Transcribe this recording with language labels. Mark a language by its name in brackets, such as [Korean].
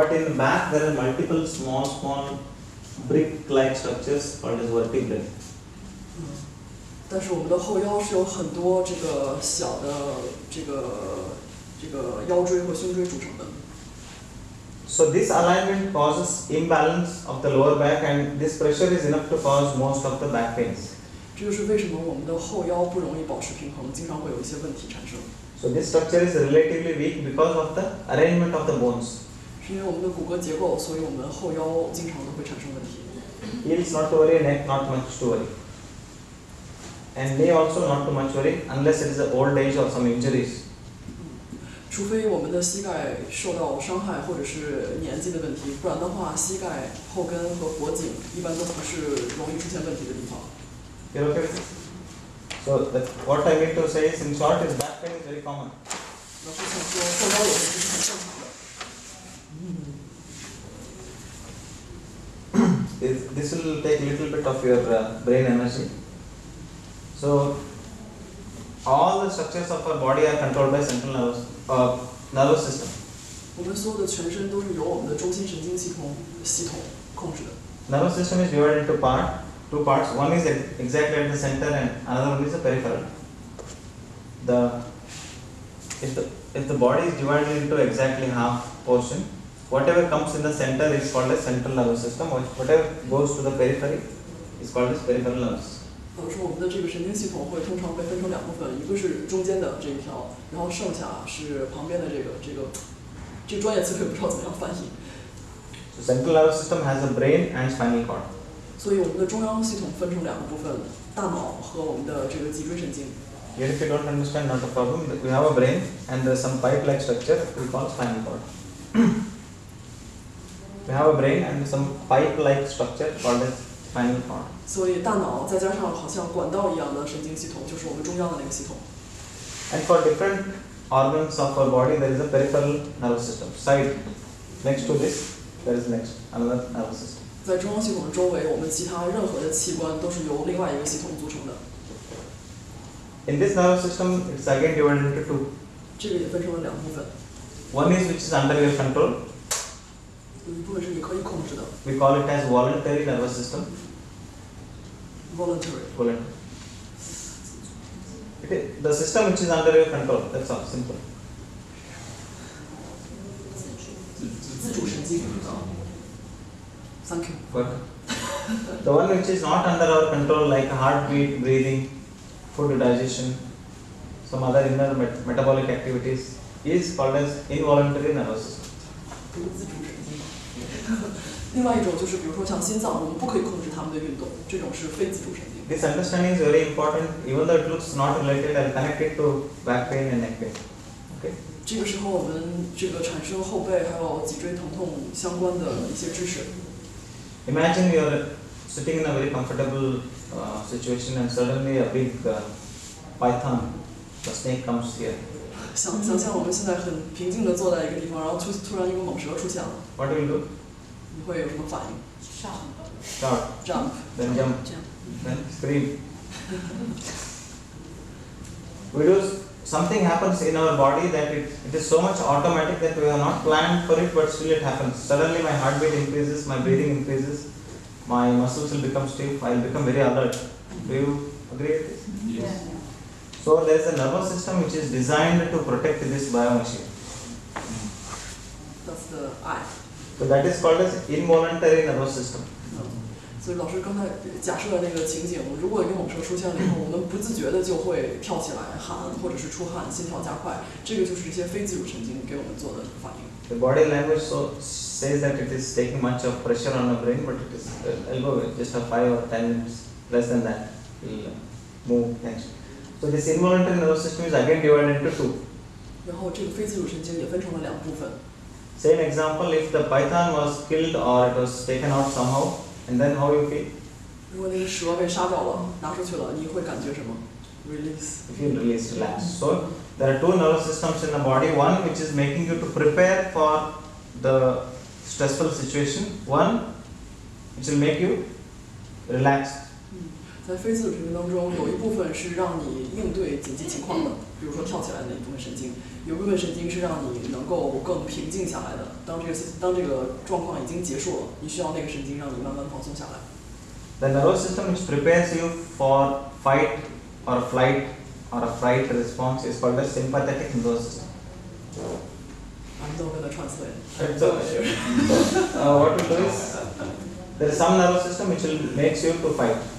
[English] But in the back there are multiple small brick-like structures called as vertebrae. [Chinese] 但是我们的后腰是由很多这个小的这个腰椎和胸椎组成的。 [English] So this alignment causes imbalance of the lower back and this pressure is enough to cause most of the back pains. [Chinese] 这就是为什么我们的后腰不容易保持平衡，经常会有一些问题产生。 [English] So this structure is relatively weak because of the arrangement of the bones. [Chinese] 是因为我们的骨骼结构，所以我们的后腰经常都会产生问题。 [English] Heels not to worry, neck not much to worry. And knee also not too much worry unless it is an old age or some injuries. [Chinese] 除非我们的膝盖受到伤害或者是年纪的问题，不然的话，膝盖、后跟和脖颈一般都不是容易出现问题的地方。 [English] You're okay with this? So what I mean to say is, in short, is back pain is very common. [Chinese] 老师想说，后腰有问题是很正常的。 [English] This will take a little bit of your brain energy. So all the structures of our body are controlled by central nervous system. [Chinese] 我们所有的全身都是由我们的中心神经系统控制的。 [English] Nervous system is divided into two parts. One is exactly at the center and another one is the peripheral. If the body is divided into exactly half portion, whatever comes in the center is called as central nervous system. Whatever goes to the periphery is called as peripheral nervous system. [Chinese] 说我们的这个神经系统会通常被分成两部分，一个是中间的这一条，然后剩下是旁边的这个专业词汇不知道怎么样翻译。 [English] So central nervous system has a brain and spinal cord. [Chinese] 所以我们的中央系统分成两个部分，大脑和我们的这个脊椎神经。 [English] Here if you don't understand, not a problem. We have a brain and there is some pipe-like structure we call spinal cord. We have a brain and some pipe-like structure called as spinal cord. [Chinese] 所以大脑再加上好像管道一样的神经系统，就是我们中央的那个系统。 [English] And for different organs of our body, there is a peripheral nervous system. Side, next to this, there is another nervous system. [Chinese] 在中央系统的周围，我们其他任何的器官都是由另外一个系统组成的。 [English] In this nervous system, it's again divided into two. [Chinese] 这个也分成了两部分， [English] One is which is under your control. [Chinese] 有一部分是你可以控制的 [English] We call it as voluntary nervous system. ，voluntary。 Voluntary. It is the system which is under your control. That's all. Simple. [Chinese] 自主神经。 [English] Thank you。 But the one which is not under our control, like heartbeat, breathing, food digestion, some other inner metabolic activities, is called as involuntary nervous system. [Chinese] 不是自主神经。另外一种就是比如说像心脏，我们不可以控制它们的运动，这种是非自主神经。 [English] This understanding is very important. Even though it looks not related, I'll connect it to back pain and neck pain. Okay. [Chinese] 这个时候我们这个产生后背还有脊椎疼痛相关的一些知识。 [English] Imagine you are sitting in a very comfortable situation and suddenly a big python, a snake comes here. [Chinese] 想象我们现在很平静的坐在一个地方，然后突然一个猛蛇出现了， [English] What will you do? [Chinese] 你会有什么反应 [English] Shout, ？Jump， then jump, [Chinese] 这样。 [English] then scream. We do something happens in our body that it is so much automatic that we have not planned for it, but still it happens. Suddenly my heartbeat increases, my breathing increases, my muscles will become stiff, I will become very alert. Do you agree with this? Yes. So there is a nervous system which is designed to protect this biomachine. That's the I。 So that is called as involuntary nervous system. [Chinese] 所以老师刚才假设的那个情景，如果一个猛蛇出现了以后，我们不自觉的就会跳起来喊，或者是出汗、心跳加快，这个就是一些非自主神经给我们做的反应。 [English] The body language says that it is taking much of pressure on the brain, but it is just a 5 or 10 minutes, less than that, will move tension. So this involuntary nervous system is again divided into two. [Chinese] 然后这个非自主神经也分成了两部分。 [English] Same example, if the python was killed or it was taken out somehow, and then how you feel? [Chinese] 如果那个蛇被杀掉了，拿出去了，你会感觉什么 ？ [English] Release。 You feel released, relaxed. So there are two nervous systems in the body. One which is making you to prepare for the stressful situation. One which will make you relaxed. [Chinese] 在非自主神经当中，有一部分是让你应对紧急情况的，比如说跳起来的那一部分神经；有一部分神经是让你能够更平静下来的。当这个状况已经结束了，你需要那个神经让你慢慢放松下来。 [English] The nervous system which prepares you for fight or flight or a fright response is called the sympathetic nervous system. I'm not gonna translate. So, what we do is there is some nervous system which will makes you to fight.